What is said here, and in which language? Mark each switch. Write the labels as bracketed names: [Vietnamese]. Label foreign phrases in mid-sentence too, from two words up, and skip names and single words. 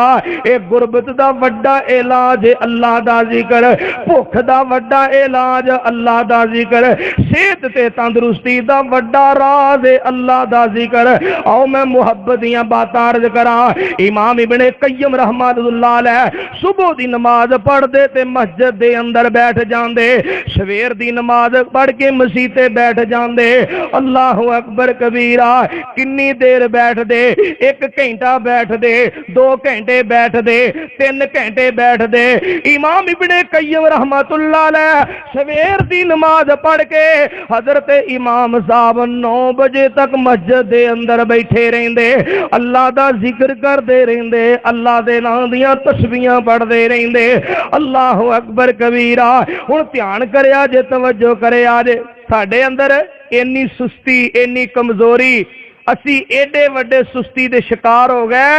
[Punjabi] اے غربت دا وڈا علاج اللہ دا ذکر، بھکھ دا وڈا علاج اللہ دا ذکر، صحت تے تندرستی دا وڈا راز اللہ دا ذکر. آؤ میں محبت دیاں باتاں عرض کرا۔ امام ابن قیم [Arabic] رحمة الله عليه [Punjabi] صبح دی نماز پڑھدے تے مسجد دے اندر بیٹھ جاندے، سویر دی نماز پڑھ کے مسیتے بیٹھ جاندے. [Arabic] الله أكبر كبيرا. [Punjabi] کنی دیر بیٹھ دے? 1 گھنٹہ بیٹھ دے، 2 گھنٹے بیٹھ دے، 3 گھنٹے بیٹھ دے. امام ابن قیم [Arabic] رحمة الله عليه [Punjabi] سویر دی نماز پڑھ کے حضرت امام صاحب 9 بجے تک مسجد دے اندر بیٹھے رہندے، اللہ دا ذکر کرتے رہندے، اللہ دے نام دیاں تسبیحاں پڑھتے رہندے. [Arabic] الله أكبر كبيرا. [Punjabi] ہن دھیان کریا جے، توجہ کریا جے، ساڈے اندر انی سستی، انی کمزوری، اسی ایڈے وڈے سستی دے شکار ہو گئے.